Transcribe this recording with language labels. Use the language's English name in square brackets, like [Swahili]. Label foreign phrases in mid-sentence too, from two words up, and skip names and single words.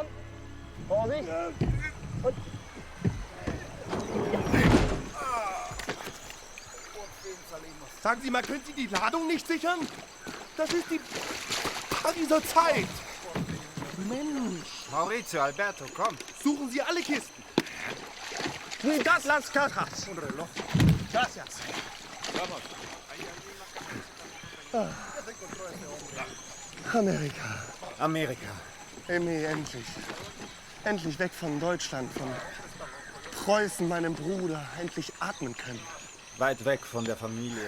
[German] Vorsicht! Und Sagen Sie mal, können Sie die Ladung nicht sichern? Das ist die Pariser Zeit. Mensch. Maurizio, Alberto, komm. Suchen Sie alle Kisten. [Spanish] Cuidado las cajas. Gracias. [German] Amerika. Amerika. Emmy, endlich. Endlich weg von Deutschland, von Preußen, meinem Bruder. Endlich atmen können. Weit weg von der Familie.